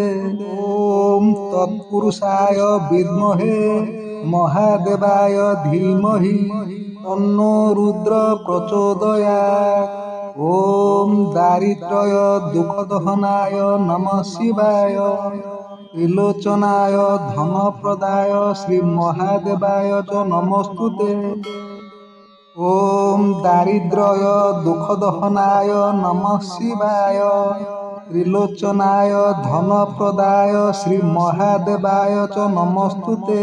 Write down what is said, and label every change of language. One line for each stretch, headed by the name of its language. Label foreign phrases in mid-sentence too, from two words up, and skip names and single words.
Sanskrit: ओम तत्पुरुषाय विद्महे महादेवाय धीमहि तन्नो रुद्र प्रचोदयात्। ओम दारिद्र्य दुःखदहनाय नमः शिवाय। ତ୍ରିଲୋଚନାୟ ଧନପ୍ରଦାୟ ଶ୍ରୀମହାଦେବାୟ च ନମସ୍ତୁତେ। ଓମ୍ ଦାରିଦ୍ର୍ୟ ଦୁଃଖଦହନାୟ ନମଃ ଶିବାୟ। ତ୍ରିଲୋଚନାୟ ଧନପ୍ରଦାୟ ଶ୍ରୀମହାଦେବାୟ च ନମସ୍ତୁତେ।